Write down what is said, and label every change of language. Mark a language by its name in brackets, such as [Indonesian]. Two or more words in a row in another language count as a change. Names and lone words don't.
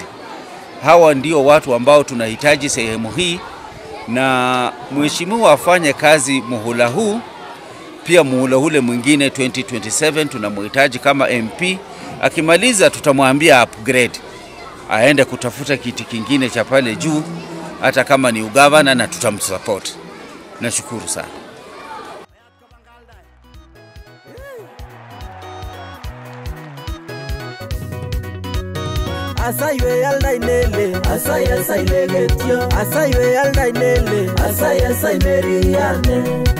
[Swahili] Hawa ndio watu ambao tunahitaji sehemu hii, na mheshimiwa afanye kazi muhula huu, pia muhula ule mwingine 2027 tunamhitaji kama MP. Akimaliza tutamwambia upgrade, aende kutafuta kiti kingine cha pale juu, hata kama ni ugavana, na tutamsupport. Nashukuru sana. Asaywe Aldai nele, asay legetio. Asaywe Aldai nele, asay Mary Ann.